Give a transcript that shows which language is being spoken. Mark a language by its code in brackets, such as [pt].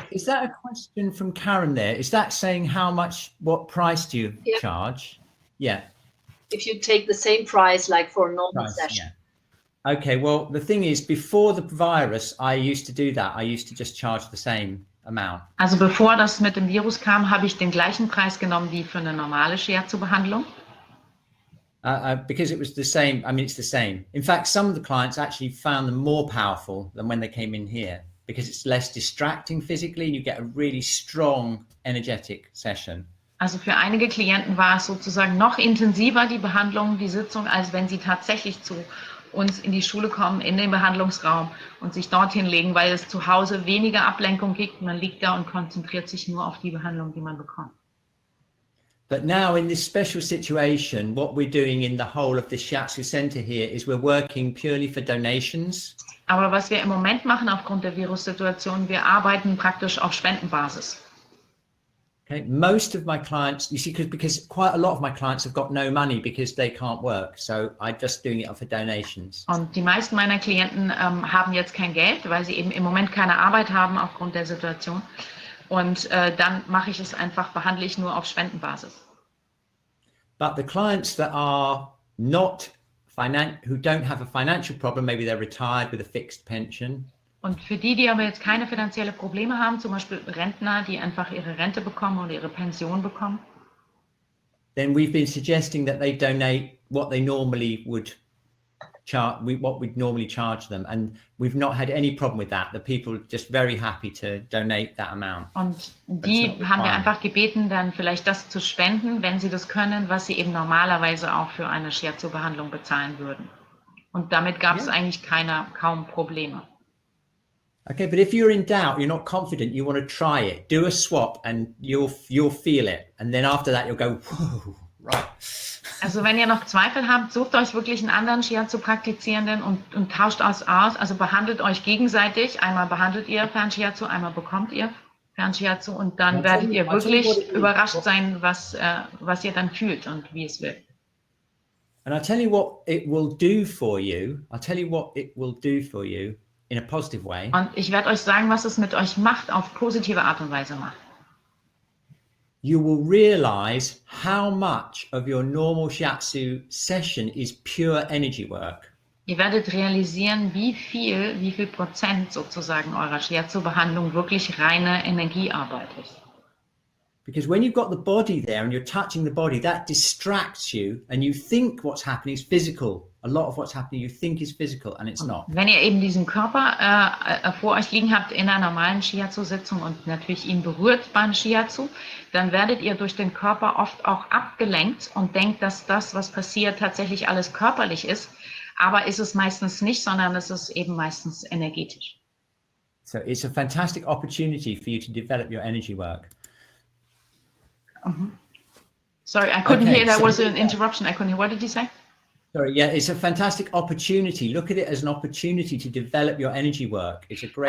[en] Is that a question from Karen there? Is that saying what price do you charge? Yeah. If you take the same price like for a normal session. Yeah. Okay, well, the thing is, before the virus, I used to do that. I used to just charge the same amount. [de] Also bevor das mit dem Virus kam, habe ich den gleichen Preis genommen wie für eine normale Shiatsu-Behandlung. [en] Because it was the same. I mean, it's the same. In fact, some of the clients actually found them more powerful than when they came in here, because it's less distracting physically and you get a really strong, energetic session. [de] Also für einige Klienten war es sozusagen noch intensiver, die Behandlung, die Sitzung, als wenn sie tatsächlich zu uns in die Schule kommen, in den Behandlungsraum und sich dorthin legen, weil es zu Hause weniger Ablenkung gibt. Man liegt da und konzentriert sich nur auf die Behandlung, die man bekommt. [en] But now in this special situation, what we're doing in the whole of the Shiatsu Center here is we're working purely for donations. [de] Aber was wir im Moment machen aufgrund der Virussituation, wir arbeiten praktisch auf Spendenbasis. [en] Okay, most of my clients, you see, because quite a lot of my clients have got no money because they can't work. So I'm just doing it for donations. [de] Und die meisten meiner Klienten haben jetzt kein Geld, weil sie eben im Moment keine Arbeit haben aufgrund der Situation. Und dann mache ich es einfach, behandle ich nur auf Spendenbasis. [en] But the clients that are not who don't have a financial problem, maybe they're retired with a fixed pension. [de] Und für die aber jetzt keine finanziellen Probleme haben, zum Beispiel Rentner, die einfach ihre Rente bekommen oder ihre Pension bekommen, [en] then we've been suggesting that they donate what they normally would what we'd normally charge them, and we've not had any problem with that. The people are just very happy to donate that amount. [de] Und die haben wir einfach gebeten, dann vielleicht das zu spenden, wenn sie das können, was sie eben normalerweise auch für eine Shiatsu-Behandlung bezahlen würden. Und damit gab es eigentlich kaum Probleme. [en] Okay, but if you're in doubt, you're not confident, you want to try it, do a swap and you'll feel it. And then after that you'll go, whoa, right. [de] Also wenn ihr noch Zweifel habt, sucht euch wirklich einen anderen Shiatsu-Praktizierenden und tauscht aus. Also behandelt euch gegenseitig. Einmal behandelt ihr Fern-Shiatsu, einmal bekommt ihr Fern-Shiatsu und dann werdet ihr wirklich überrascht sein, was ihr dann fühlt und wie es wirkt. [en] And I'll tell you what it will do for you. I'll tell you what it will do for you. In a positive way. [de] Und ich werde euch sagen, was es mit euch macht, auf positive Art und Weise macht. [en] You will realize how much of your normal Shiatsu session is pure energy work. [de] Ihr werdet realisieren, wie viel Prozent sozusagen eurer Shiatsu-Behandlung wirklich reine Energiearbeit ist. [en] Because when you've got the body there and you're touching the body, that distracts you and you think what's happening is physical. A lot of what's happening you think is physical and it's not. [de] Wenn ihr eben diesen Körper vor euch liegen habt in einer normalen Shiatsu-Sitzung und natürlich ihn berührt beim Shiatsu, dann werdet ihr durch den Körper oft auch abgelenkt und denkt, dass das, was passiert, tatsächlich alles körperlich ist. Aber ist es meistens nicht, sondern es ist eben meistens energetisch. [en] So it's a fantastic opportunity for you to develop your energy work. Sorry, I couldn't hear. That was an interruption. I couldn't hear. What did you say? Sorry, yeah, it's a fantastic opportunity. Look at it as an opportunity to develop your energy work. It's a great